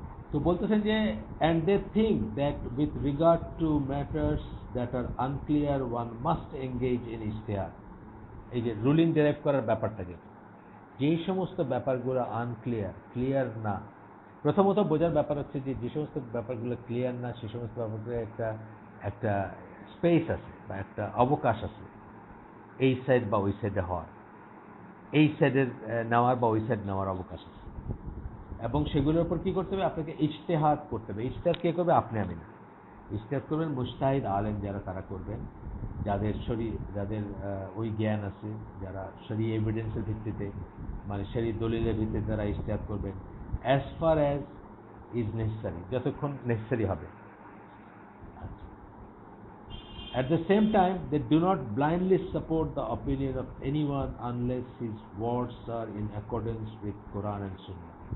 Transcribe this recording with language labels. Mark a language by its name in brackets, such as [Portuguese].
[Bangla] তো বলতেছেন যে [English] and they think that with regard to matters that are unclear one must engage in ijtihad। [Bangla] এই যে ruling derive করার ব্যাপারটা, যেই সমস্ত ব্যাপারগুলো আনক্লিয়ার, ক্লিয়ার না, প্রথমত বোঝার ব্যাপার হচ্ছে যে যে সমস্ত ব্যাপারগুলো ক্লিয়ার না, সে সমস্ত ব্যাপারগুলো একটা একটা স্পেস আছে বা একটা অবকাশ আছে এই সাইড বা ওই সাইডে হওয়ার, এই সাইডের নেওয়ার বা ওই সাইড নেওয়ার অবকাশ আছে। এবং সেগুলোর উপর কী করতে হবে? আপনাকে ইজতেহাদ করতে হবে। ইজতেহাদ কে করবে? আপনি, আমি না। ইজতেহাদ করবেন মুজতাহিদ আলেম যারা, তারা করবেন, যাদের ওই জ্ঞান আছে, যারা শরী এভিডেন্সের ভিত্তিতে, মানে শরী দলিলের ভিত্তিতে তারা ইজতেহাদ করবেন [English] as far as is necessary, [Bangla] যতক্ষণ নেসেসারি হবে। [English] At the same time, they do not blindly support the opinion of anyone unless his words are in accordance with Quran and Sunnah।